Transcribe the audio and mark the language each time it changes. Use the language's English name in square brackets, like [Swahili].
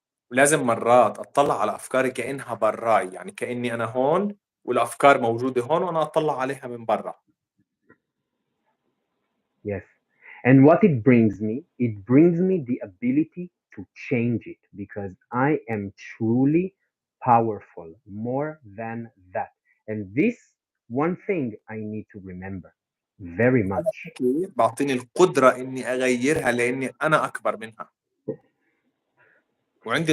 [Arabic] ولازم مرات أطلع على أفكاري كأنها براي، يعني كأني أنا هون والأفكار موجودة هون وأنا أطلع عليها من برا. [English] Yes. And what it brings me, the ability to change it, because I am truly powerful, more than that. And this one thing I need to remember very [Arabic] هذا [English] much. [Arabic] الحكي بعطيني القدرة إني أغيرها لأني أنا أكبر منها وعندي